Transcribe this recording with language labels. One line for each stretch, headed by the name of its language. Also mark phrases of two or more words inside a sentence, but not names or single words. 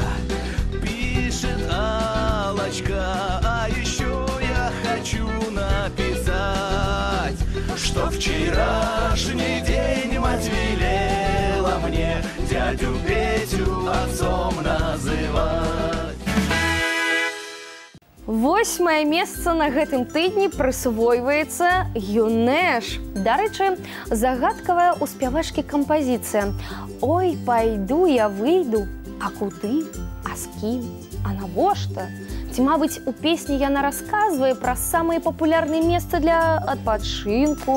Russian: Пишет Аллочка, а еще я хочу написать, что вчерашний день мать велела мне дядю Петю отцом называть.
Belarusian: 8 месца на гэтым тыдні прысвойваецца Юнеш. Дарэчы, загадкавая ў спявачкі кампазіцыя. Ой, пайду я выйду, а куды, а з кім, а навошта? Ці, мабыць, у песні яна расказвае пра самыя папулярныя месцы для адпачынку.